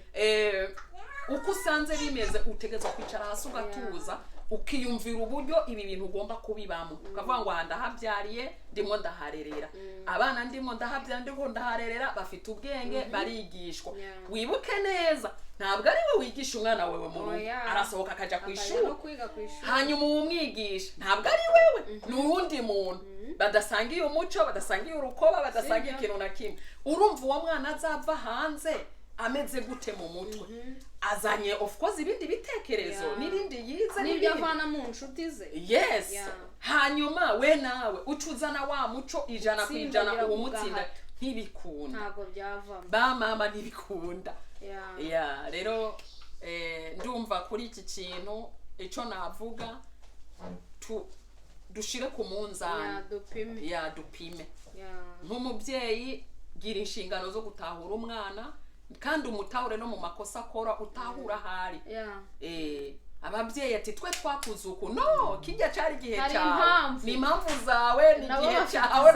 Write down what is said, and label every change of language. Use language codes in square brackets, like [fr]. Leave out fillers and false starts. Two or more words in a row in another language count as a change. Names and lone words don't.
[rw] uko usanze bimeze utegezwa kwicara hasi ugatuza ukiyumvira uburyo ibi bintu ugomba kubibamo ukavuga ngo ndahabyariye ndimo ndaharerera abana ndimo ndahabyara ndimo ndaharerera bafite ubwenge barigishwa wibuke neza ntabwo ari we wigisha umwana wewe mu rugo arasohoka akaja ku ishuri hanyuma umwigisha ntabwo ari wewe n'uwundi muntu badasangiye umuco badasangiye urukoba badasangiye ikintu na kimwe urumva uwo mwana azava hanze ameze gute mu mutwe azanye [en] of course [rw] ibindi bitekerezo n'ibindi yize n'ibyo avana mu nshuti ze hanyuma we nawe ucuzana wa muco ijana ku ijana uwo mutsinda ntibikunda ntabwo byavamo ba mama ntibikunda rero ndumva kuri iki kintu icyo navuga dushire ku munzani dupime nk'umubyeyi gira inshingano zo gutahura umwana kandi umutahure no mu makosa akora utahura ahari ababyeyi ati twe twakuze uku no kijya cyari igihe cyawe ni impamvu zawe ni igihe cyawe